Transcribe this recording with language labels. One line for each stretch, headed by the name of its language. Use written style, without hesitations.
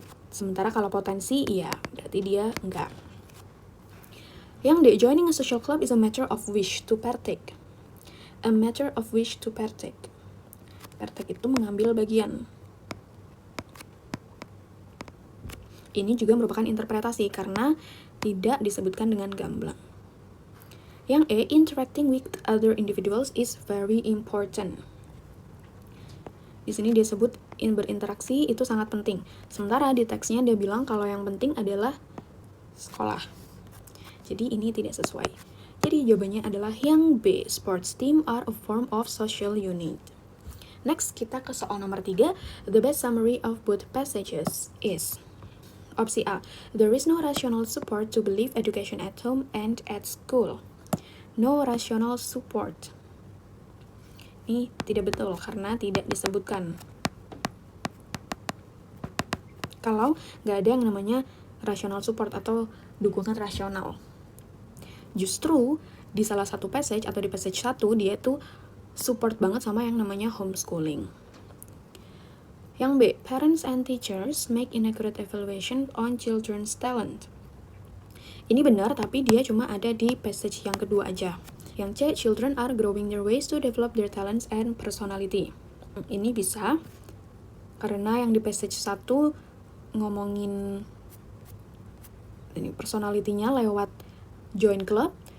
Indonesian: Sementara kalau potensi, iya, berarti dia enggak.
English: Yang D, joining a social club is a matter of wish to partake. A matter of wish to partake.
Indonesian: Partake itu mengambil bagian. Ini juga merupakan interpretasi karena tidak disebutkan dengan gamblang.
English: Yang E, interacting with other individuals is very important.
Indonesian: Di sini dia sebut berinteraksi itu sangat penting. Sementara di teksnya dia bilang kalau yang penting adalah sekolah. Jadi ini tidak sesuai. Jadi jawabannya adalah yang B,
English: sports team are a form of social unit.
Indonesian: Next, kita ke soal nomor 3.
English: The best summary of both passages is opsi A, there is no rational support to believe education at home and at school. No rational support.
Indonesian: Ini tidak betul karena tidak disebutkan. Kalau nggak ada yang namanya rational support atau dukungan rasional. Justru di salah satu passage atau di passage 1 dia tuh support banget sama yang namanya homeschooling.
English: Yang B, parents and teachers make inaccurate evaluation on children's talent.
Indonesian: Ini benar, tapi dia cuma ada di passage yang kedua aja. Yang C,
English: children are growing their ways to develop their talents and personality.
Indonesian: Ini bisa, karena yang di passage 1 ngomongin ini personality-nya lewat join club.